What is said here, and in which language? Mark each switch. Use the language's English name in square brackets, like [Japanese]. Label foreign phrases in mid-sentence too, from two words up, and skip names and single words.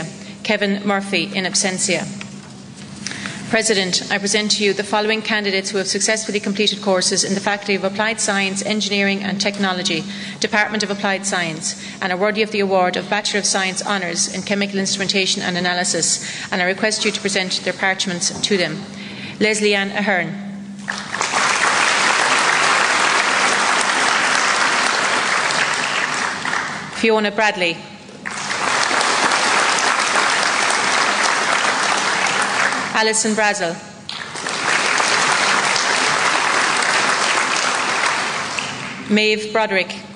[English] Kevin Murphy in absentia. President, I present to you the following candidates who have successfully completed courses in the Faculty of Applied Science, Engineering and Technology, Department of Applied Science, and are worthy of the award of Bachelor of Science Honours in Chemical Instrumentation and Analysis, and I request you to present their parchments to them. Leslie Ann Ahern. Fiona Bradley. Alison Brazel. Maeve Broderick.